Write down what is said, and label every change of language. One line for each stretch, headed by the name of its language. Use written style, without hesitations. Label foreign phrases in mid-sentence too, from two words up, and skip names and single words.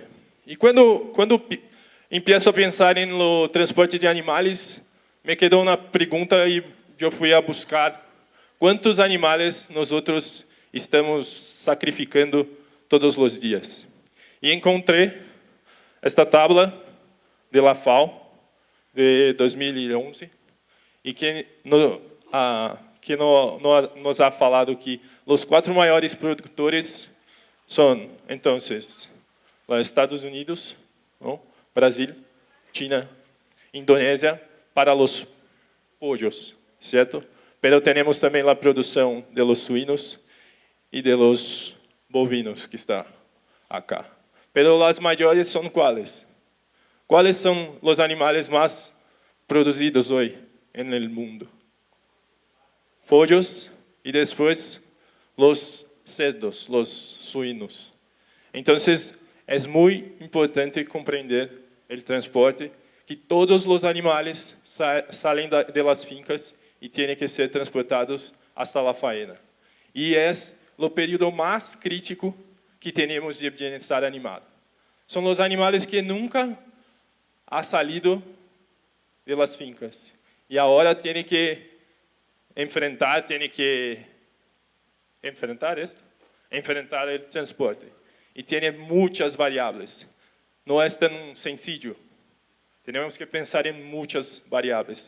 Spanish: Y cuando empiezo a pensar en lo transporte de animales, me quedó una pregunta y yo fui a buscar cuántos animales nosotros estamos sacrificando todos los días. Y encontré esta tabla de la FAO de 2011
Portuguese: e que nos ha falado que os 4 maiores produtores são, então, os Estados Unidos, ¿no? Brasil, China, Indonésia, para os pollos, certo? Pero temos também a produção
Spanish: de los
Portuguese: suínos e
Spanish: de los
Portuguese: bovinos que está acá. Pero as maiores são quais? Quais são os animais mais produzidos hoje no mundo? Pollos e depois os cerdos, os suínos. Então, é muito importante compreender o transporte, que todos os animais saem
Spanish: de las fincas
Portuguese: e têm que ser transportados
Spanish: hasta la faena.
Portuguese: E é o período mais crítico que temos de bem-estar animal. São os animais que nunca
Spanish: han salido de las fincas
Portuguese: e agora têm que enfrentar o transporte. E tem muitas variáveis. Não é tão sencillo. Temos que pensar em muitas variáveis.